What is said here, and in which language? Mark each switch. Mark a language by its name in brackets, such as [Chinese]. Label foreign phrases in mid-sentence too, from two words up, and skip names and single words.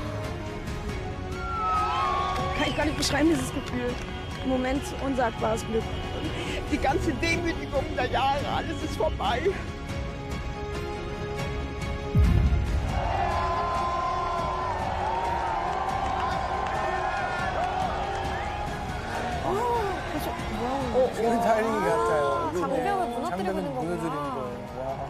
[German] Kann ich gar nicht beschreiben, dieses Gefühl. Im Moment unsagbares Glück. Die ganze Demütigung der Jahre, alles ist vorbei. [Korean] 지금 타이밍 같아요. 장벽을 무너뜨리고 있는 무너뜨리는 거구나. 거예요. 와.